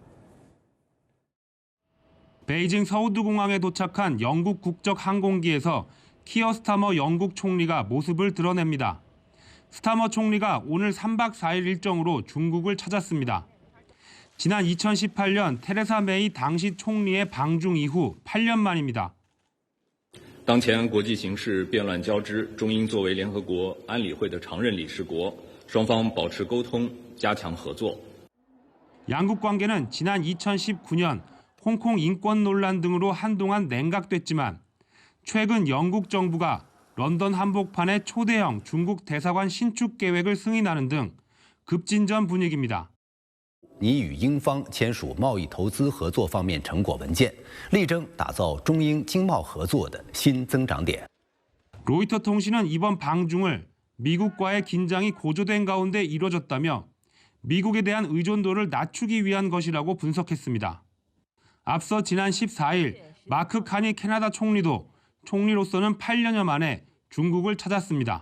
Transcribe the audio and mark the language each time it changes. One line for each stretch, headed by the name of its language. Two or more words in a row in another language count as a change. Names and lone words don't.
Korean: 베이징 서우드공항에 도착한 영국 국적 항공기에서 키어 스타머 영국 총리가 모습을 드러냅니다. 스타머 총리가 오늘 3박 4일 일정으로 중국을 찾았습니다. 지난 2018년 테레사 메이 당시 총리의 방중 이후 8년 만입니다.
Chinese: 当前国际形势变乱交织，中英作为联合国安理会的常任理事国，双方保持沟通，加强合作。
Korean: 양국 관계는 지난 2019년 홍콩 인권 논란 등으로 한동안 냉각됐지만 최근 영국 정부가 런던 한복판에 초대형 중국 대사관 신축 계획을 승인하는 등 급진전 분위기입니다.
Chinese: 拟与英方签署贸易投资合作方面成果文件，力争打造中英经贸合作的新增长点。
Korean: 로이터 통신은 이번 방중을 미국과의 긴장이 고조된 가운데 이뤄졌다며 미국에 대한 의존도를 낮추기 위한 것이라고 분석했습니다. 앞서 지난 14일 마크 카니 캐나다 총리도 총리로서는 8년여 만에 중국을 찾았습니다.